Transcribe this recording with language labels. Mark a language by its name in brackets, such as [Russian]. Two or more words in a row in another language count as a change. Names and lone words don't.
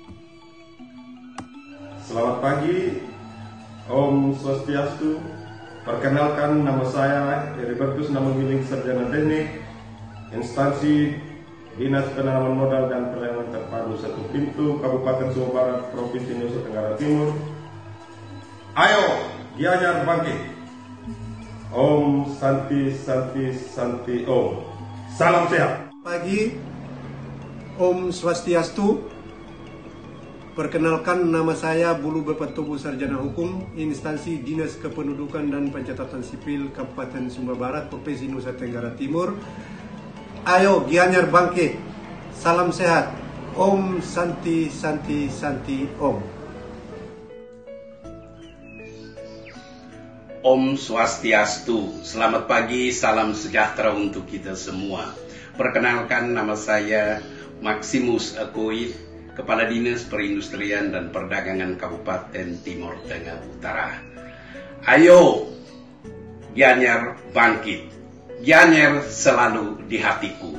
[Indonesian] Selamat pagi, [Sanskrit] Om Swastiastu. [Indonesian] Perkenalkan, nama saya Heribertus Namangiling, Sarjana Teknik, Instansi Dinas Penanaman Modal dan Pelayanan Terpadu 1 Pintu, Kabupaten Sumba Barat, Provinsi Nusa Tenggara Timur. Ayo Gianyar bangkit. [Sanskrit] Om Santi Santi Santi Om. [Indonesian] Salam sehat. Pagi, [Sanskrit] Om Swastiastu. [Indonesian] Perkenalkan, nama saya Bulu Bepatobu Sarjana Hukum, Instansi Dinas Kependudukan dan Pencatatan Sipil Kabupaten Sumba Barat, Provinsi Nusa Tenggara Timur. Ayo Gianyar bangkit. Salam sehat. [Sanskrit] Om Santi Santi Santi Om. Om Swastiastu. [Indonesian] Selamat pagi, salam sejahtera untuk kita semua. Perkenalkan, nama saya Maximus Akoid, Kepala Dinas Perindustrian dan Perdagangan Kabupaten Timur Tengah Utara. Ayo Gianyar bangkit. Gianyar selalu di hatiku.